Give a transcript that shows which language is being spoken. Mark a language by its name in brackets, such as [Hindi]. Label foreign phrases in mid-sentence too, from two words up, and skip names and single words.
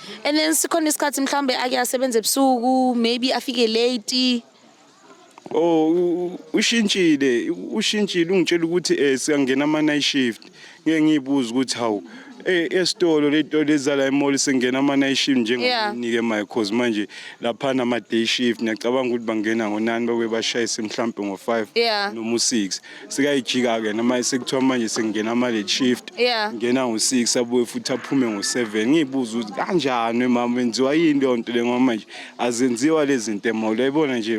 [Zulu] And then sikhona isikhathi mhlambe ake asebenze ebusuku maybe afike late. Ushintshile ungitshela ukuthi siyangena ama [English] night shift [Zulu] ngeke ngiyibuza ukuthi hawu esitolo leto lezala emall sengena ama [English] night shift [Zulu] njengonike [English] my cause [Zulu] manje lapha nama [English] day shift [Zulu] ngiyacabanga ukuthi bangena ngo9 babe bashayise mhlambe ngo5 noma u6 sikayijika ke noma sekuthiwa manje sengena ama [English] late shift [Zulu] ngena ngo6 abuye futhi aphume ngo7 ngiyibuza ukuthi kanjani mama wenziwa yini le nto le ngoba manje azenziwa lezi zinto emall uyayibona nje.